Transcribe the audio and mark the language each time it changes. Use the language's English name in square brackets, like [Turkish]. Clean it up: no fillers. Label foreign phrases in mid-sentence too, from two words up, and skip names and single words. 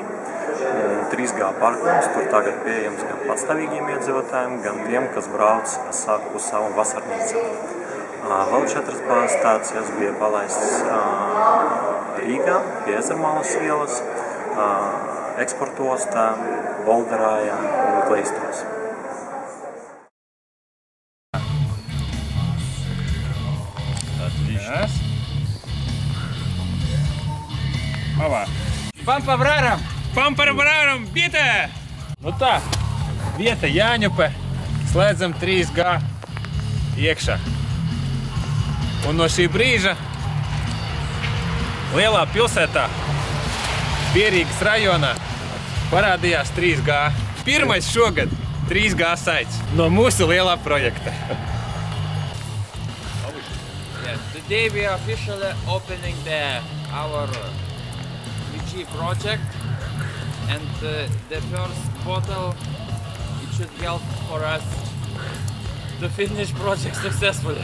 [Latvian] 3G parkums tur tagad pieejams gan patstāvīgiem iedzīvotājiem, gan tiem, kas brauc uz savu vasarnīcu. Vēl 4 bāzestācijas bija palaistas Rīgā, pie Ezermalas ielas, eksportostā, Bolderājā un Kleistos. [Russian] Раз. Опа. Пам-пам-рарам! Пам-пам-рарам! Бита! [Latvian] Nu tā, vieta Jāņupe, slēdzam 3G iekšā. Un no šī brīža lielā pilsētā, Pierīgas rajonā, parādījās 3G. Pirmais šogad 3G saits no mūsu lielā projekta. [English] Today we are officially opening our 3G project, and the first bottle, it should help for us to finish project successfully.